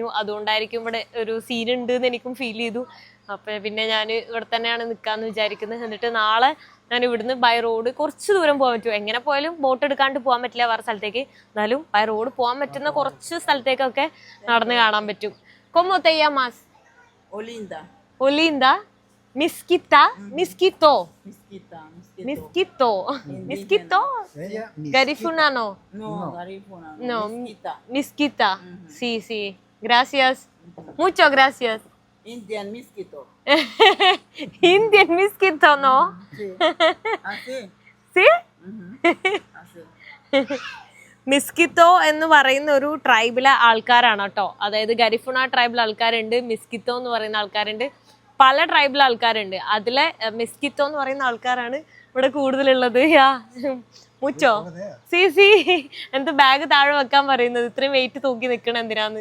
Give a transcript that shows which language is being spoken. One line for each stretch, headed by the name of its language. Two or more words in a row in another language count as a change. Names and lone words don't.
Malayalam: അതുകൊണ്ടായിരിക്കും ഇവിടെ ഒരു സീൻ ഉണ്ട് എന്ന് എനിക്കും ഫീൽ ചെയ്തു. അപ്പം പിന്നെ ഞാൻ ഇവിടെ തന്നെയാണ് നിൽക്കാമെന്ന് വിചാരിക്കുന്നത്. എന്നിട്ട് നാളെ ഞാൻ ഇവിടുന്ന്
English: by road
Malayalam: കുറച്ച് ദൂരം പോകാൻ പറ്റും. എങ്ങനെ പോയാലും ബോട്ട് എടുക്കാണ്ട് പോകാൻ പറ്റില്ല വേറെ സ്ഥലത്തേക്ക്. എന്നാലും
English: by road
Malayalam: പോകാൻ പറ്റുന്ന കുറച്ച് സ്ഥലത്തേക്കൊക്കെ നടന്ന് കാണാൻ പറ്റും.
Spanish: ¿Cómo te llamas? Olinda. Olinda. Miskita. Miskito. Miskita. Miskito. Miskito. Garifuna no. No, Garifuna. No. Miskita. Miskita. Sí, sí. Gracias. Muchas gracias.
English: Indian Miskito.
Spanish: Indian Miskito, ¿no? Sí. Así. ¿Sí? Así.
Malayalam: മിസ്കിത്തോ എന്ന് പറയുന്ന ഒരു ട്രൈബിലെ ആൾക്കാരാണ് കേട്ടോ. അതായത് ഗരിഫുണ ട്രൈബിലെ ആൾക്കാരുണ്ട്, മിസ്കിത്തോ എന്ന് പറയുന്ന ആൾക്കാരുണ്ട്, പല ട്രൈബിലെ ആൾക്കാരുണ്ട്. അതിലെ മിസ്കിത്തോ എന്ന് പറയുന്ന ആൾക്കാരാണ് ഇവിടെ കൂടുതലുള്ളത്.
Spanish: mucho sí
Malayalam: എന്ത് ബാഗ് താഴെ വെക്കാൻ പറയുന്നത്, ഇത്രയും വെയിറ്റ് തൂക്കി നിൽക്കണം എന്തിനാന്ന്.